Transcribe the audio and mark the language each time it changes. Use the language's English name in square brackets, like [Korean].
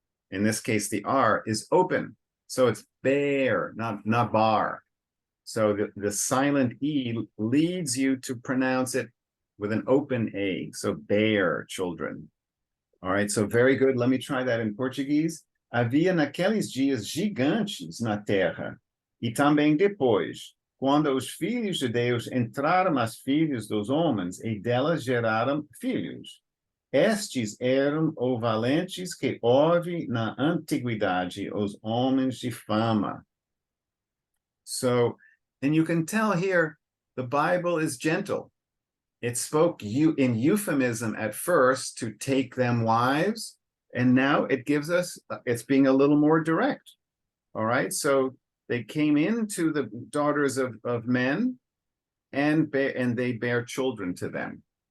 [English] In this case, the R is open. So it's bear, not bar. So the silent E leads you to pronounce it with an open A. So bear, children. All right, so very good. Let me try that in Portuguese. [Portuguese] Havia naqueles dias gigantes na terra, e também depois, quando os filhos de Deus entraram as filhas dos homens, e delas geraram filhos. Estes eram os valentes que houve na antiguidade, os homens de fama. [English] So, and you can tell here, the Bible is gentle. It spoke in euphemism at first to take them wives, and now it gives us, it's being a little more direct. All right, so they came into the daughters of men, and they bear children to them.